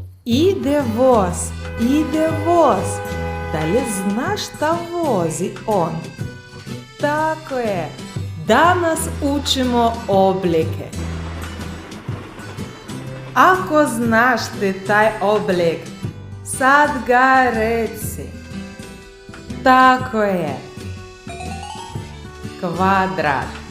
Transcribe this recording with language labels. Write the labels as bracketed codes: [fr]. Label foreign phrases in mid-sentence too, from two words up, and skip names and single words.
[sr] Иде воз, да ли знаш та вози он? Tako je, danas učimo oblike. Ako znaš ti taj oblik, sad ga reci. Tako je, kvadrat.